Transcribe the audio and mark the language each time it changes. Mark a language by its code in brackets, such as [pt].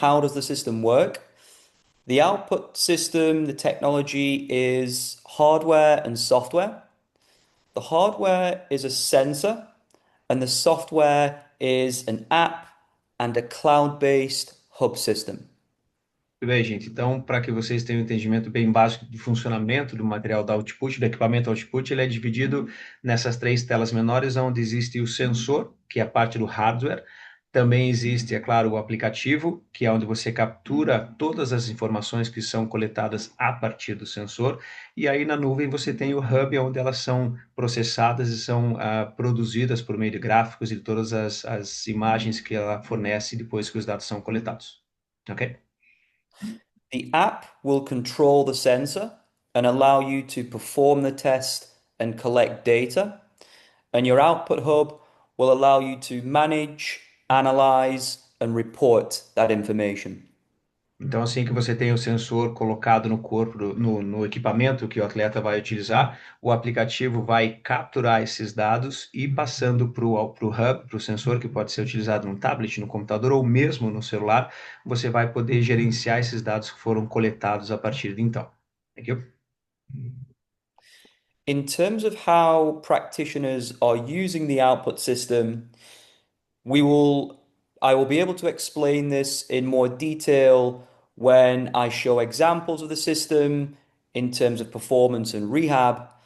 [en] How does the system work? The output system, the technology is hardware and software. The hardware is a sensor, and the software is an app and a cloud-based hub system. [pt] Muito bem, gente. Então, para que vocês tenham um entendimento bem básico do funcionamento do material da Output, do equipamento Output, ele é dividido nessas três telas menores, onde existe o sensor, que é a parte do hardware. Também existe, é claro, o aplicativo, que é onde você captura todas as informações que são coletadas a partir do sensor. E aí na nuvem você tem o hub, onde elas são processadas e são produzidas por meio de gráficos e de todas as imagens que ela fornece depois que os dados são coletados. Ok? [en] The app will control the sensor and allow you to perform the test and collect data. And your output hub will allow you to manage, analyze, and report that information. [pt] Então, assim que você tem o sensor colocado no corpo, no equipamento que o atleta vai utilizar, o aplicativo vai capturar esses dados e passando para o hub, para o sensor, que pode ser utilizado no tablet, no computador ou mesmo no celular, você vai poder gerenciar esses dados que foram coletados a partir de então. [en] Thank you. In terms of how practitioners are using the output system, I will be able to explain this in more detail when I show examples of the system in terms of performance and rehab.